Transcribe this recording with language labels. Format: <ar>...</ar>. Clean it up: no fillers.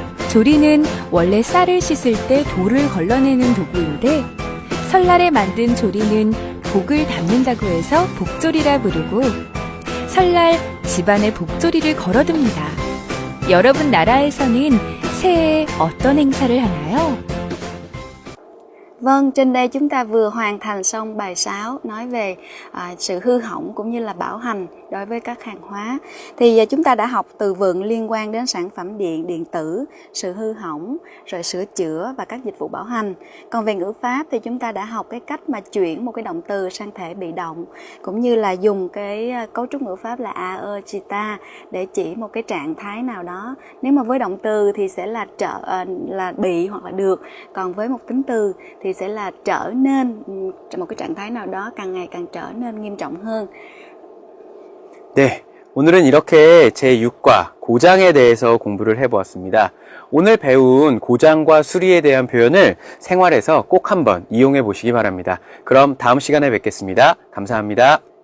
<ko>조리는 원래 쌀을 씻을 때 돌을 걸러내는 도구인데 설날에 만든 조리는 복을 담는다고 해서 복조리라 부르고 설날 집안에 복조리를 걸어둡니다. 여러분 나라에서는 새해에 어떤 행사를 하나요?</ko> <vi>Vâng, trên đây chúng ta vừa hoàn thành xong bài 6 nói về sự hư hỏng cũng như là bảo hành đối với các hàng hóa. Thì chúng ta đã học từ vựng liên quan đến sản phẩm điện tử, sự hư hỏng, rồi sửa chữa và các dịch vụ bảo hành. Còn về ngữ pháp thì chúng ta đã học cái cách mà chuyển một cái động từ sang thể bị động, cũng như là dùng cái cấu trúc ngữ pháp là a, chita để chỉ một cái trạng thái nào đó. Nếu mà với động từ thì sẽ là là bị hoặc là được, còn với một tính từ thì sẽ là trở nên một cái trạng thái nào đó càng ngày càng trở nên nghiêm trọng hơn.</vi> <ko>네, 오늘은 이렇게 제6과 고장에 대해서 공부를 해보았습니다. 오늘 배운 고장과 수리에 대한 표현을 생활에서 꼭 한번 이용해 보시기 바랍니다. 그럼 다음 시간에 뵙겠습니다. 감사합니다.</ko>